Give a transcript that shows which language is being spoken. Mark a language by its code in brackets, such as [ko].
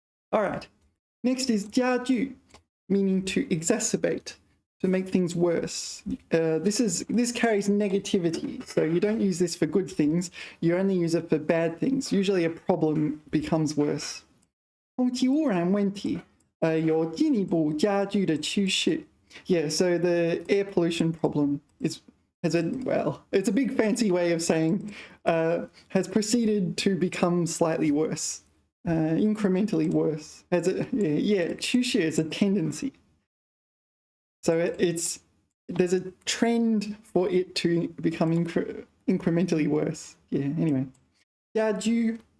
[en] All right, next is 加剧, meaning to exacerbate, to make things worse. This carries negativity, so you don't use this for good things, you only use it for bad things. Usually a problem becomes worse. [zh] 空气污染问题有进一步加剧的趋势. [en] Yeah, so the air pollution problem it's a big fancy way of saying has proceeded to become slightly worse, incrementally worse. Yeah, 趋势 is a tendency. So there's a trend for it to become incrementally worse. Yeah, anyway. 加剧